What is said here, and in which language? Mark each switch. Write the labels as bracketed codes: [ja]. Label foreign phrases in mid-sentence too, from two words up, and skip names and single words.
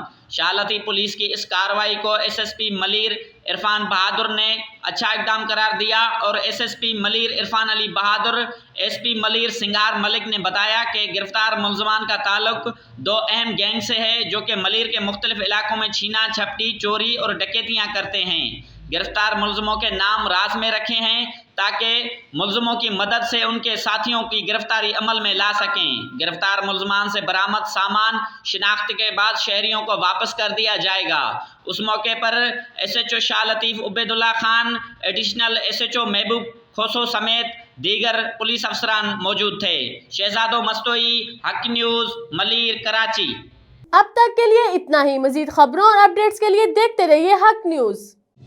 [ur] شالتی پولیس کی اس کارروائی کو ایس ایس پی ملیر عرفان بہادر نے اچھا اقدام قرار دیا اور ایس ایس پی ملیر عرفان علی بہادر، ایس پی ملیر سنگار ملک نے بتایا کہ گرفتار ملزمان کا تعلق 2 اہم گینگ سے ہے، جو کہ ملیر کے مختلف علاقوں میں چھینا جھپٹی، چوری اور ڈکیتیاں کرتے ہیں. گرفتار ملزموں کے نام راز میں رکھے ہیں تاکہ ملزموں کی مدد سے ان کے ساتھیوں کی گرفتاری عمل میں لا سکیں. گرفتار ملزمان سے برآمد سامان شناخت کے بعد شہریوں کو واپس کر دیا جائے گا. اس موقع پر ایس ایچ او شاہ لطیف عبید اللہ خان، ایڈیشنل ایس ایچ او محبوب کھوسو سمیت دیگر پولیس افسران موجود تھے. शहजादो मस्तोई, हक न्यूज़, मलिर, कराची। اب تک کے لیے اتنا ہی. مزید خبروں اور اپڈیٹس کے لیے دیکھتے رہیے حق نیوز.